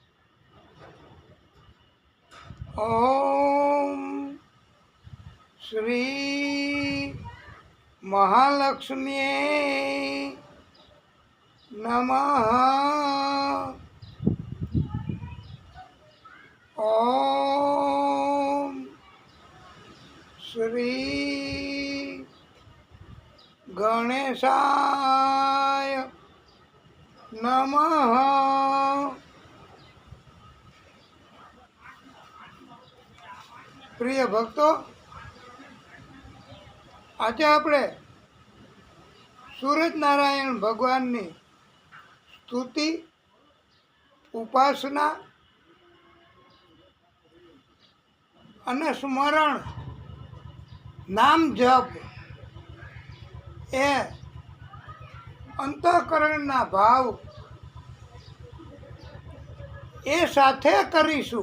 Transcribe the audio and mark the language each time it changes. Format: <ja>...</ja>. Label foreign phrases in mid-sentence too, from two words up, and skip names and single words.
<sa>ओम श्री महालक्ष्म्यै नमः। ओम श्री गणेशाय नमः।</sa> <gu>પ્રિય ભક્તો, આજે આપણે સૂરજનારાયણ ભગવાનની સ્તુતિ, ઉપાસના અને સ્મરણ, નામ જપ એ અંતઃકરણના ભાવ એ સાથે કરીશું.</gu>